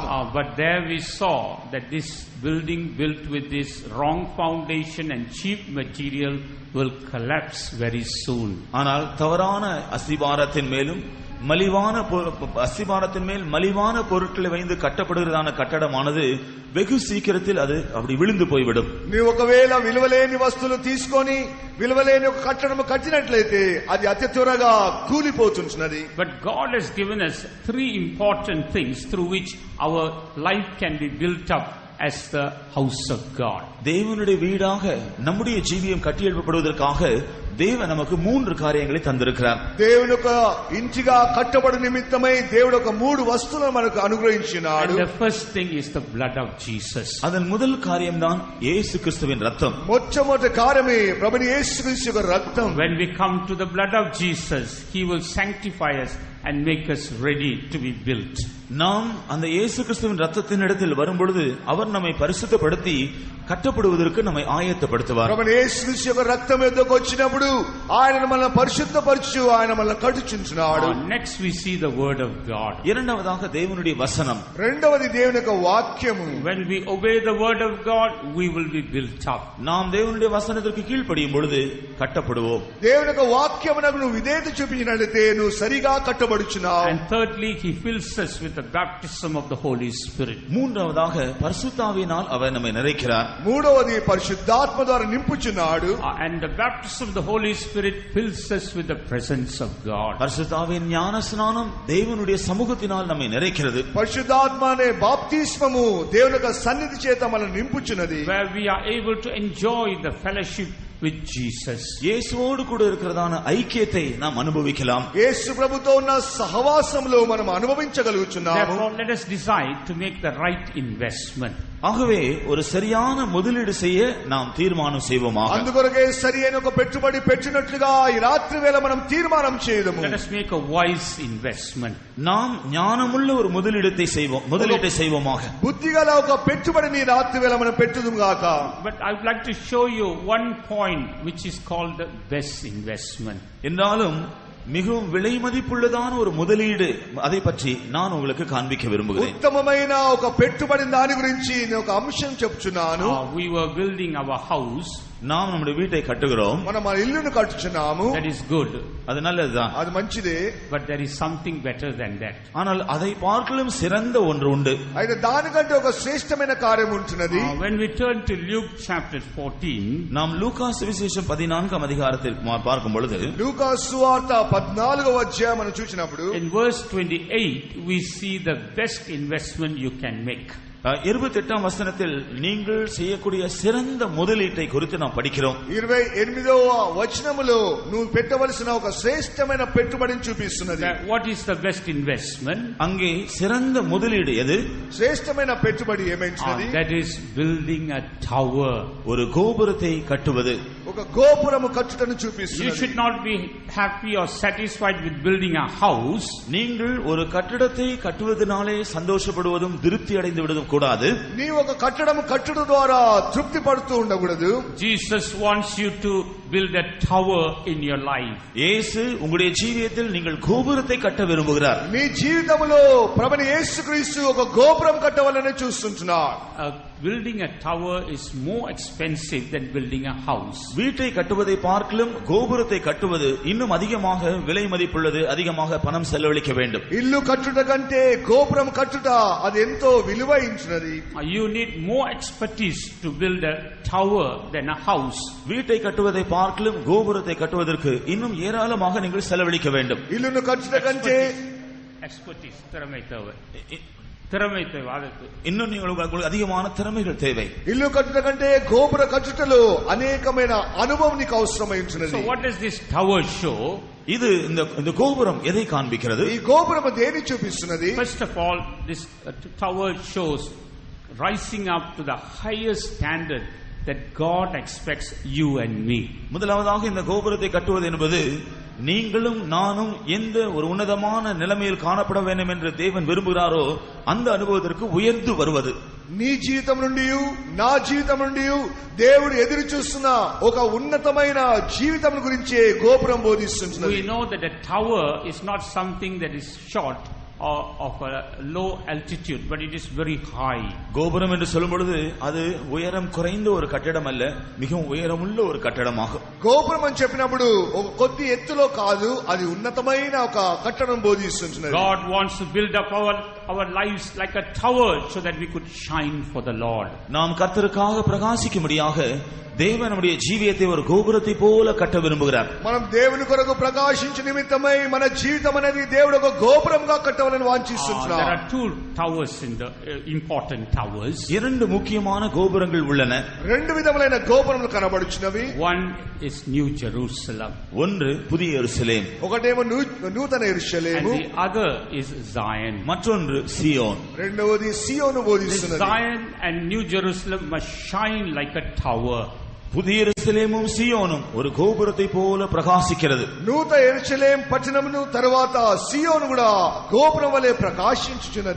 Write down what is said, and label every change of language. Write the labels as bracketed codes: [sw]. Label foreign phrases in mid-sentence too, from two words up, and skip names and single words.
[en] But there we saw that this building built with this wrong foundation and cheap material will collapse very soon. [ta] ஆனால் தவறான அஸ்திபாரத்தின் மேலும் மலிவான அஸ்திபாரத்தின் மேல் மலிவான பொருட்களை வைத்து கட்டப்படுகிறதான கட்டடமானது வெகு சீக்கிரத்தில் அது அப்படி விழுந்து போய்விடும். [te] நீ ఒకవేళ విలువలేని వస్తువులు తీసుకొని విలువలేని ఒక కట్టడము కట్టినట్లయితే అది అతి త్వరగా కూలిపోతుంటున్నది. [en] But God has given us three important things through which our life can be built up as the house of God. [ta] தேவனுடைய வீடாக நம்முடைய ஜீவியம் கட்டியெழுப்பப்படுவதற்காக தேவன் நமக்கு மூன்று காரியங்களை தந்திருக்கிறார். [te] దేవుని యొక్క ఇంటిగా కట్టబడు నిమిత్తమై దేవుడు ఒక మూడు వస్తువులను మనకు అనుగ్రహించినాడు. [en] And the first thing is the blood of Jesus. [ta] அதன் முதல் காரியம்தான் இயேசு கிறிஸ்துவின் ரத்தம். [te] మొట్టమొదటి కార్యమే ప్రభుని యేసుక్రీస్తు యొక్క రక్తం. [en] When we come to the blood of Jesus, he will sanctify us and make us ready to be built. [ta] நாம் அந்த இயேசு கிறிஸ்துவின் ரத்தத்தின் இடத்தில் வரும்பொழுது அவர் நம்மை பரிசுத்தப்படுத்தி கட்டப்படுவதற்கு நம்மை ஆயத்தப்படுத்துவார். [te] ప్రభుని యేసుక్రీస్తు యొక్క రక్తం ఎద్దకు వచ్చినప్పుడు ఆయన మనల్ని పరిశుద్ధపరచు ఆయన మనల్ని కట్టుచుంచున్నాడు. [en] Next we see the word of God. [ta] இரண்டாவதாக தேவனுடைய வசனம். [te] రెండవది దేవుని యొక్క వాక్యము. [en] When we obey the word of God, we will be built up. [ta] நாம் தேவனுடைய வசனத்திற்கு கீழ்ப்படியும் பொழுது கட்டப்படுவோம். [te] దేవుని యొక్క వాక్యమునకు నువ్వు విధేయత చూపించినట్లయితే నువ్వు సరిగా కట్టబడుచున్నావు. [en] And thirdly, he fills us with the baptism of the Holy Spirit. [ta] மூன்றாவதாக பரிசுத்தாவியினால் அவர் நம்மை நிறைக்கிறார். [te] మూడవది పరిశుద్ధాత్మ ద్వారా నింపుచున్నాడు. [en] And the baptism of the Holy Spirit fills us with the presence of God. [ta] பரிசுத்தாவியின் ஞானஸ்நானம் தேவனுடைய சமூகத்தினால் நம்மை நிறைக்கிறது. [te] పరిశుద్ధాత్మ అనే బాప్తిస్మము దేవుని యొక్క సన్నిధి చేత మనల్ని నింపుచున్నది. [en] Where we are able to enjoy the fellowship with Jesus. [ta] இயேசுவோடு கூட இருக்கிறதான ஐக்கியத்தை நாம் அனுபவிக்கலாம். [te] యేసు ప్రభుతో ఉన్న సహవాసంలో మనం అనుభవించగలుగుచున్నాము. [en] Therefore, let us decide to make the right investment. [ta] ஆகவே ஒரு சரியான முதலீடு செய்ய நாம் தீர்மானம் செய்வோமாக. [te] అందుకొరకే సరియైన ఒక పెట్టుబడి పెట్టినట్లుగా ఈ రాత్రి వేళ మనం తీర్మానం చేద్దాము. [en] Let us make a wise investment. [ta] நாம் ஞானமுள்ள ஒரு முதலீட்டை செய்வோமாக. [te] బుద్ధిగల ఒక పెట్టుబడిని రాత్రి వేళ మనం పెట్టుదుము గాక. [en] But I would like to show you one point which is called the best investment. [ta] என்றாலும் மிகவும் விலை மதிப்புள்ளதான ஒரு முதலீடு, அதை பற்றி நான் உங்களுக்கு காண்பிக்க விரும்புகிறேன். [te] ఉత్తమమైన ఒక పెట్టుబడి దాని గురించి నేను ఒక అంశం చెప్తున్నాను. [en] We were building our house. [ta] நாம் நம்முடைய வீட்டை கட்டுகிறோம். [te] మనం మన ఇల్లును కట్టుచున్నాము. [en] That is good. [ta] அது நல்லதுதான். [te] అది మంచిదే. [en] But there is something better than that. [ta] ஆனால் அதை பார்க்கலும் சிறந்த ஒன்று உண்டு. [te] అయితే దానికంటే ఒక శ్రేష్టమైన కార్యం ఉంటున్నది. [en] When we turn to Luke chapter 14, [ta] நாம் லூக்கா சுவிசேஷம் 14ஆம் அதிகாரத்தில் பார்க்கும் பொழுது [te] లూకా సువార్త 14వ అధ్యాయం మనం చూసినప్పుడు [en] in verse 28 we see the best investment you can make. [ta] 28ஆம் வசனத்தில் நீங்கள் செய்யக்கூடிய சிறந்த முதலீட்டை குறித்து நாம் படிக்கிறோம். [te] 28వ వచనములో నువ్వు పెట్టవలసిన ఒక శ్రేష్టమైన పెట్టుబడిని చూపిస్తున్నది. [en] What is the best investment? [ta] அங்கே சிறந்த முதலீடு எது? [te] శ్రేష్టమైన పెట్టుబడి ఏమైంది? [en] That is building a tower. [ta] ஒரு கோபுரத்தை கட்டுவது. [te] ఒక గోపురము కట్టుటను చూపిస్తున్నది. [en] You should not be happy or satisfied with building a house. [ta] நீங்கள் ஒரு கட்டடத்தை கட்டுவதனாலே சந்தோஷப்படுவதும் திருப்தி அடைந்து விடுவதும் கூடாது. [te] నీ ఒక కట్టడము కట్టుట ద్వారా తృప్తి పడుతూ ఉండకూడదు. [en] Jesus wants you to build a tower in your life. [ta] இயேசு உங்களுடைய ஜீவியத்தில் நீங்கள் கோபுரத்தை கட்ட விரும்புகிறார். [te] మీ జీవితంలో ప్రభువైన యేసుక్రీస్తు ఒక గోపురం కట్టవాలని చూస్తుంటున్నాడు. [en] Building a tower is more expensive than building a house. [ta] வீட்டை கட்டுவதை பார்க்கலும் கோபுரத்தை கட்டுவது இன்னும் அதிகமாக விலை மதிப்புள்ளது, அதிகமாக பணம் செலவழிக்க வேண்டும். [te] ఇల్లు కట్టుట కంటే గోపురం కట్టుట అది ఎంతో విలువైంచినది. [en] You need more expertise to build a tower than a house. [ta] வீட்டை கட்டுவதை பார்க்கலும் கோபுரத்தை கட்டுவதற்கு இன்னும் ஏராளமாக நீங்கள் செலவழிக்க வேண்டும். [te] ఇల్లును కట్టుట కంటే [ta] expertise திறமை தேவை. திறமை தேவை. இன்னும் உங்களுக்கு அதிகமான திறமைகள் தேவை. [te] ఇల్లు కట్టుట కంటే గోపుర కట్టుటలో అనేకమైన అనుభవం నీకు అవసరమైంచినది. [en] So what does this tower show? [ta] இது இந்த கோபுரம் எதை காண்பிக்கிறது? [te] ఈ గోపురం దేని చూపిస్తున్నది? [en] First of all, this tower shows rising up to the highest standard that God expects you and me. [ta] முதலாவதாக இந்த கோபுரத்தை கட்டுவது என்பது நீங்களும் நானும் எந்த ஒரு உன்னதமான நிலைமையில் காணப்பட வேண்டும் என்று தேவன் விரும்புகிறாரோ அந்த அனுபவத்திற்கு உயர்ந்து வருவது. [te] నీ జీవితం నుండి నా జీవితం నుండి దేవుడు ఎదురు చూస్తున్న ఒక ఉన్నతమైన జీవితం గురించే గోపురం బోధిస్తున్నది. [en] We know that a tower is not something that is short or of a low altitude, but it is very high. [ta] கோபுரம் என்று சொல்லும் பொழுது அது உயரம் குறைந்த ஒரு கட்டடம் அல்ல, மிகவும் உயரமுள்ள ஒரு கட்டடமாகும். [te] గోపురం అని చెప్పినప్పుడు ఒక కొద్ది ఎత్తులో కాదు, అది ఉన్నతమైన ఒక కట్టడం బోధిస్తున్నది. [en] God wants to build up our lives like a tower so that we could shine for the Lord. [ta] நாம் கர்த்தருக்காக பிரகாசிக்கும்படியாக தேவன் நம்முடைய ஜீவியத்தை ஒரு கோபுரத்தை போல கட்ட விரும்புகிறார். [te] మనం దేవుని కొరకు ప్రకాశించు నిమిత్తమై మన జీవితం అనేది దేవుడు ఒక గోపురంగా కట్టవాలని వాంఛిస్తున్నాడు. [en] There are two towers in the important towers. [ta] இரண்டு முக்கியமான கோபுரங்கள் உள்ளன. [te] రెండు విధములైన గోపురములు కనబడుచున్నవి. [en] One is New Jerusalem. [ta] ஒன்று புதிய எருசலேம். [te] ఒకటేమో నూతన యెరూషలేము. [en] And the other is Zion. [ta] மற்றொன்று சியோன். [te] రెండవది సియోను బోధిస్తున్నది. [en] Zion and New Jerusalem must shine like a tower. [ta] புதிய எருசலேமும் சியோனும் ஒரு கோபுரத்தை போல பிரகாசிக்கிறது. [te] నూతన యెరూషలేము పట్టణమును తరువాత సియోను కూడా గోపురం వలె ప్రకాశించుచున్నది.